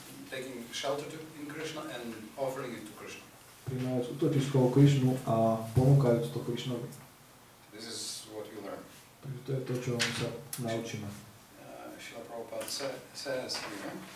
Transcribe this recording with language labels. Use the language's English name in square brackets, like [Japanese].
[English] Taking shelter in Krishna and offering it to Krishna. [Slovak] Prijímajúc útočisko o Krišnu a ponúkajúc to Krišnovi. [English] This is what we learn. [Slovak] Takže to je to, čo sa naučíme. [English] Srila Prabhupada says here.